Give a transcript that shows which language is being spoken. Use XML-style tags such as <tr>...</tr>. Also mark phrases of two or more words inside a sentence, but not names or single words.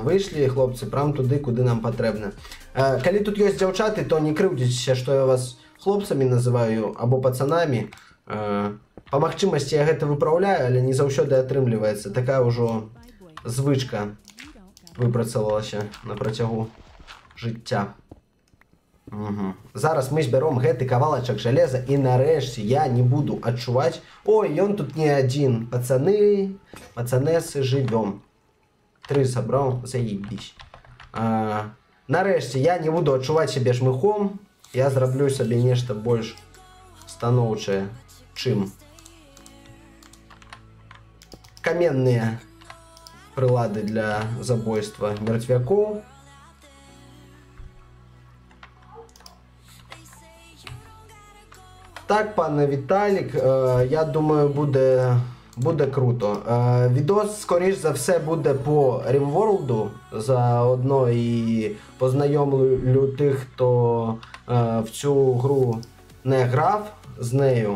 <uk>Вийшли, хлопці, прям туди, куди нам потрібно. Коли тут є дівчата, то не кривдіться, що я вас хлопцями називаю, або пацанами. По магчимості я гэта виправляю, але не завжди атрымлівається. Така вже звичка випрацювалася на протягу життя.</uk> <be>Угу.</be> <uk>Зараз ми зберемо</uk> <be>гэты кавалачак железа і нарэшце я не буду адчуваць. Ой, ён тут не адзін. Пацаны, пацанесы, жывём. 3 сабраў, заебись. Нарэшце я не буду адчуваць сябе жмыхом. Я зраблю сабе нешта больш станоўчае, чым каменныя прылады для забойства мертвякоў.</be> <uk>Так, пане Віталік, я думаю, буде круто. Відос, скоріш за все, буде по RimWorld. Заодно і познайомлю тих, хто в цю гру не грав з нею.</uk>